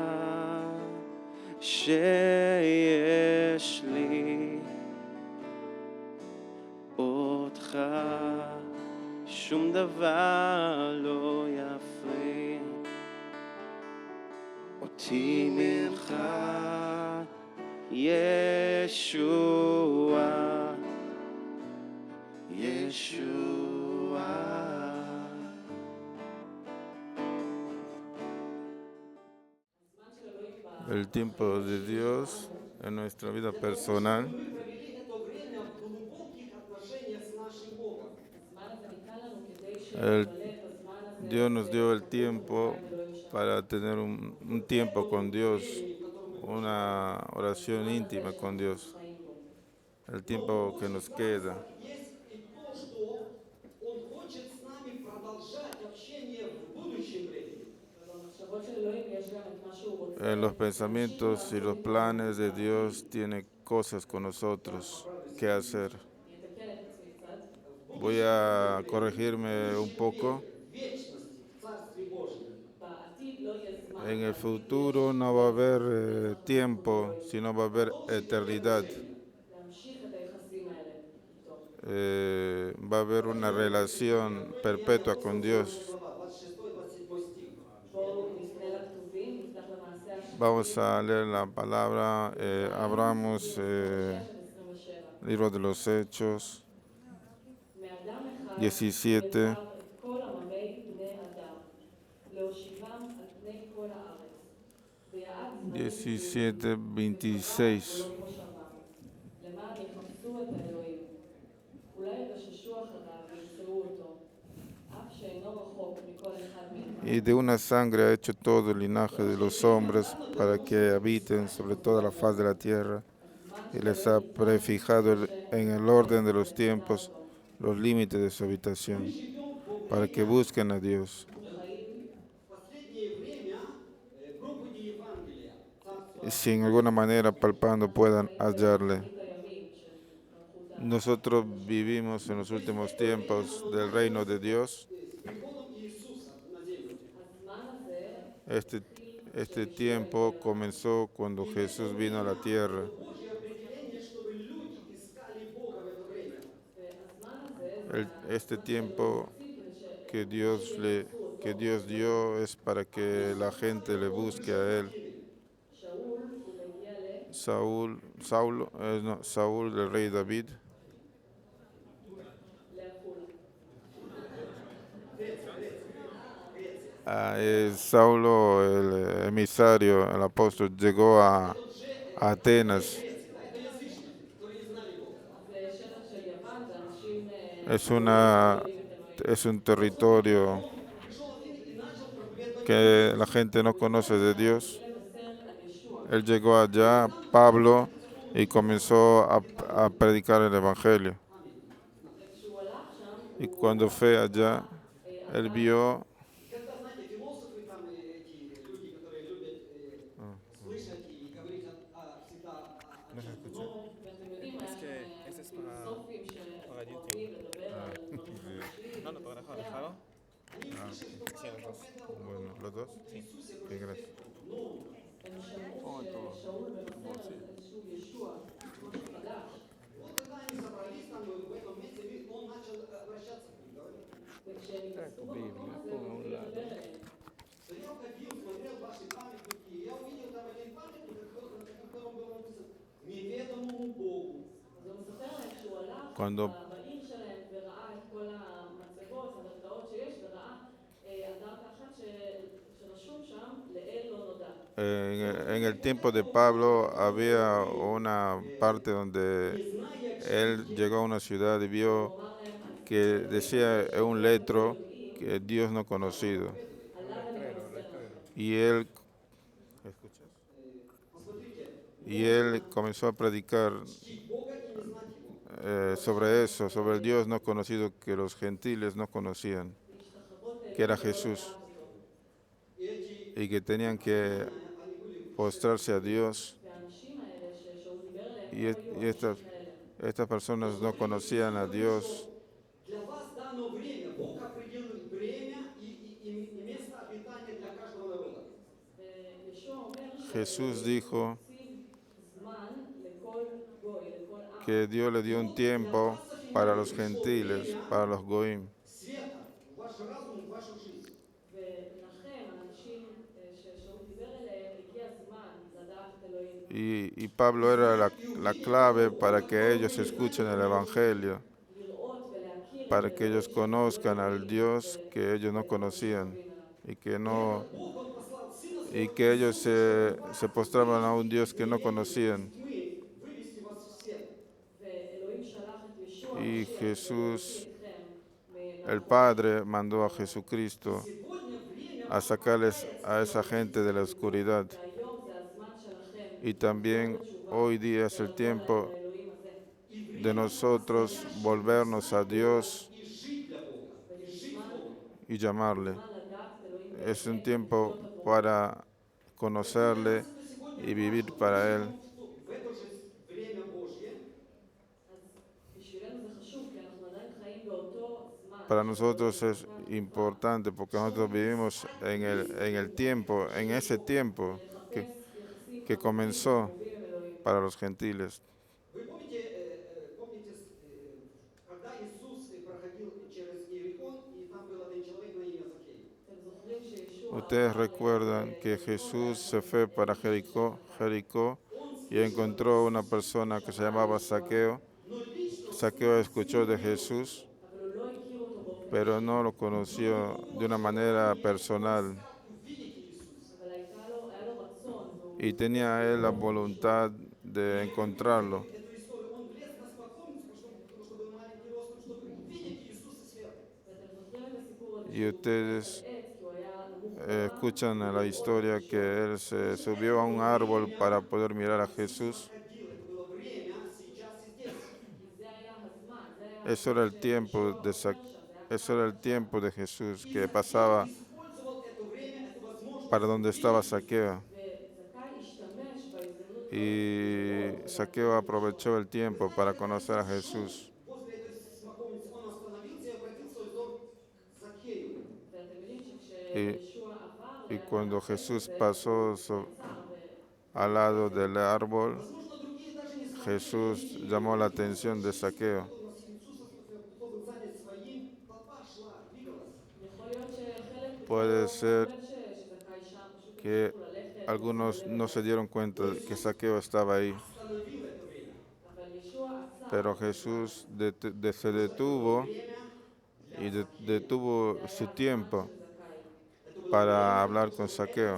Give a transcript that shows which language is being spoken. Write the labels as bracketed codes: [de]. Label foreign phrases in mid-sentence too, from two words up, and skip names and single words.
[he] שיש לי אותך, שום דבר לא יפריד אותי ממך ישוע, ישוע. [es] El tiempo de Dios en nuestra vida personal. Dios nos dio el tiempo para tener un tiempo con Dios, una oración íntima con Dios. el tiempo que nos queda. [ru] Есть и то, что Он хочет с нами продолжать общение в будущем времени. [he] ובמחשבות של אלוהים יש גם את מה שהוא רוצה [es] En los [he] להמשיך [es] pensamientos y los [he] לעשות איתנו. [es] planes de Dios tiene cosas con nosotros que hacer. [he] אני אתקן את עצמי קצת. [es] Voy a corregirme un poco. [ru] В вечности, в Царстве Божьем. [he] בעתיד לא יהיה זמן. [es] En el futuro no va a haber tiempo, sino va a haber eternidad. [he] להמשיך את היחסים האלה איתו. [es] Va a haber una relación perpetua con Dios. [ru] 26-27 стих. [he] בואו נפנה לכתובים, נפתח למעשה השני. [es] Vamos a leer la palabra. Abramos 27. libro de los Hechos [he] מאדם אחד 17. יצר את כל עממי בני אדם, להושיבם על פני כל הארץ. ויעד זמנים 17, 26. ולא מושבם, למען יחפשו את האלוהים. אולי יגששו אחריו וימצאו אותו, אף שאינו רחוק מכל אחד מאיתנו. [es] Y de una sangre ha hecho todo el linaje de los hombres para que habiten sobre toda la faz de la tierra. Y les ha prefijado en el orden de los tiempos los límites de su habitación, para que busquen a Dios. [ru] В последнее время проповеди Евангелия, Царства [es] Y si en alguna manera palpando puedan hallarle. [he] הימים של מלכות [es] Nosotros vivimos en los últimos tiempos del reino de Dios. [ru] с приходом Иисуса на землю. [he] הזמן הזה [es] Este tiempo comenzó cuando Jesús vino a la tierra. [ru] Божье определение, чтобы люди искали Бога в это время. [he] והזמן הזה [es] Este tiempo que Dios dio es para que la gente le busque a Él. [he] שאול הוא מגיע [es] Saúl, el rey David, [he] לעפולה. [es] Saulo, el emisario, el apóstol, llegó a Atenas. [he] זה שטח של יוון, זה אנשים [es] Es un territorio que la gente no conoce de Dios. [he] לבשר על ישוע. [es] Él llegó allá, Pablo, y comenzó a predicar el Evangelio. [he] וכשהוא הלך שם, [es] Y cuando fue allá, él vio [ru] Когда, знаете, философы, там, эти люди, которые любят слышать и говорить всегда о чем-то [he] ואתם יודעים, היה שם פילוסופים שאוהבים לדבר על דברים חדשים. [es] bueno, los dos. Sí, gracias. [he] הם שמעו ששאול מבשר איזשהו ישוע, משהו חדש. [ru] Вот когда они собрались там в этом месте, он начал обращаться к ним, говорит. [he] וכשהם נכנסו במקום הזה, הוא התחיל לדבר אליהם. [ru] Да я ходил, смотрел ваши памятники, и я увидел там один памятник, на котором было написано «Неведомому Богу». [he] אז הוא מספר להם שהוא הלך [es] Cuando- [he] בעיר שלהם וראה את כל המצבות, המרפאות שיש, וראה אנדרטה אחת שרשום שם, לאל לא נודע. [es] En el tiempo de Pablo había una parte donde él llegó a una ciudad y vio que decía en un letro que Dios no conocido. Y él, y él comenzó a predicar sobre eso, sobre el Dios no conocido que los gentiles no conocían, que era Jesús, y que tenían que postrarse a Dios. [he] והאנשים האלה ששאול דיבר אליהם, [es] Y, [he] לא [es] y [he] היו [es] estas, [he] האנשים האלה. [es] estas personas no conocían a Dios. [ru] Для вас дано время, Бог определил время и место обитания для каждого народа. [he] וישוע אומר [es] Jesús dijo [he] שהציב זמן לכל גוי, לכל עם. [es] que Dios le dio un tiempo para los gentiles, para los goim. [ru] Света, в ваш разум, в вашу жизнь. [he] ולכם, האנשים ששאול דיבר אליהם, הגיע הזמן לדעת את אלוהים. [es] Y Pablo era la clave para que ellos escuchen el Evangelio, [he] לראות ולהכיר [es] para que ellos conozcan al Dios que ellos no conocían y que ellos se postraban a un Dios que no conocían. [ru] Тьмы вывести вас в свет. [he] ואלוהים שלח את ישוע, [es] Y [he] המשיח, Jesús, אתכם [es] el Padre, mandó a Jesucristo [ru] Сегодня время [es] a sacarles a esa gente de la oscuridad. [he] והיום זה הזמן שלכם [es] Y también hoy día es el tiempo [he] לאלוהים הזה. [ru] и [es] de nosotros volvernos a Dios [ru] и жить для Бога, и жить с Богом. [es] y llamarle. [he] זמן לדעת את אלוהים [es] Es un [he] באמת [es] tiempo [he] ולחיות עבורו. [es] para [ru] Для [es] conocerle [ru] нас это сегодня [es] y [ru] важно. [es] vivir [ru] Мы [es] para Él. [ru] живем в это же время Божье. [he] אז בשבילנו זה חשוב, כי אנחנו עדיין חיים באותו זמן. [es] Para [he] של [es] nosotros [he] אלוהים, [es] es [he] באותה תקופה. [es] importante porque nosotros vivimos en el tiempo, en ese tiempo que, [he] ולחפש יחסים [es] que [he] עמוקים [es] comenzó [he] וקרובים עם אלוהים. [es] para los gentiles. [ru] Вы помните, когда Иисус проходил через Иерихон, и там был один человек на имя Закхей. [he] אתם זוכרים שישוע [es] Ustedes [he] עבר [es] recuerdan que [he] ליריחו, Jesús והיה [es] se [he] שם [es] fue para [he] מישהו בשם Jericó [ru] Он [es] y [ru] слышал об [es] encontró una [ru] Иисусе, [es] persona que se [he] שמע על [es] llamaba [he] ישוע, [es] Saqueo. [ru] но лично [es] Saqueo [ru] с [es] escuchó [ru] ним [es] de [ru] не был знаком. [es] Jesús, [he] אבל הוא לא הכיר אותו באופן [es] pero [he] אישי. [es] no lo [ru] Но у [es] conoció [ru] него [es] de una [ru] было [es] manera [ru] желание, он [es] personal [ru] искал увидеть Иисуса. [he] אבל היה לו רצון, והוא [es] y tenía él la voluntad de [ru] И вы [es] encontrarlo. [ru] помните эту историю? Он влез на смоковницу, потому что был маленький ростом, чтобы увидеть Иисуса сверху. [he] ואתם זוכרים את הסיפור הזה [es] Y [he] שהוא [es] ustedes [he] נכנס על עץ, כי הוא היה נמוך ברמה, [es] escuchan la [he] ולראות [es] historia [he] את [es] que [he] ישוע. [es] él se subió a un árbol para poder mirar a Jesús. [ru] Проходил, это было время, сейчас и здесь. [he] כי זה היה הזמן, זה היה [es] Eso [he] הזמן [es] era el tiempo [he] שישוע [es] de [he] עובר שם, [es] Sa- [he] זה היה [es] Eso era el tiempo de Jesús [ru] И [es] que [ru] Закхей [es] pasaba [ru] использовал это время, эту возможность [es] para donde estaba [ru] увидеть [es] Saqueo. [he] וזכאי השתמש בהזדמנות [es] Y Saqueo aprovechó el tiempo para conocer a Jesús. [ru] возле этой смоковницы. Он остановился и обратил свой взор к Закхею. [he] ואתם יודעים [es] Y, [he] שכשישוע עבר [es] y [he] ליד [es] cuando [he] העץ [es] Jesús [he] הזה, [es] pasó [he] הוא נעצר [es] al lado del árbol, [ru] Возможно, другие даже не смотрели, [es] Jesús [ru] не видели. [es] llamó la atención de Saqueo. [ru] Кто носил Иисуса, кто был занят своим, толпа шла, двигалась. [he] יכול להיות שחלק [es] Puede [he] לא [es] ser [he] באמת שזכאי שם, פשוט [es] que [he] המשיכו ללכת, [es] algunos [he] נסעו [es] no se dieron cuenta que Saqueo estaba ahí, [ru] Остановил это время. [he] אבל ישוע עצר, [es] pero Jesús se detuvo [ru] Время [es] y detuvo su tiempo [he] זכאי. [ru] это было [es] para hablar [ru] время, [es] con [ru] чтобы [es] Saqueo.